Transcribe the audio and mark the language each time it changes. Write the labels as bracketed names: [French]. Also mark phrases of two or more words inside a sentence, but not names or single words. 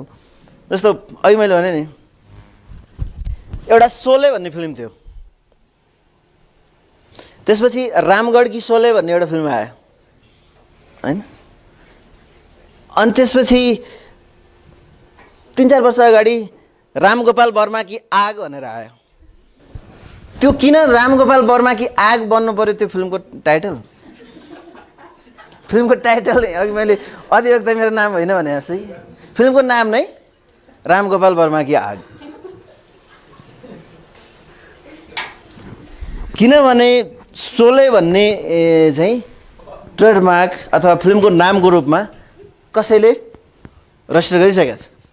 [Nepali] जस्तो अहिले मैले भने नि एउटा सोले भन्ने फिल्म थियो, त्यसपछि रामगढ की सोले भन्ने एउटा फिल्म आयो होइन। अनि त्यसपछि 3-4 वर्ष अगाडि रामगोपाल वर्मा की आग भनेर आयो। त्यो किन रामगोपाल वर्मा की आग बन्नु पर्यो त्यो फिल्मको टाइटल? फिल्मको टाइटल अघि मैले अधिवक्ता मेरो नाम होइन भने जस्तै फिल्मको नाम नै रामगोपाल वर्माकी आग। किनभने शोले भन्ने चाहिँ ट्रेडमार्क अथवा फिल्मको नामको रूपमा कसैले रजिस्टर गरिसकेको छ।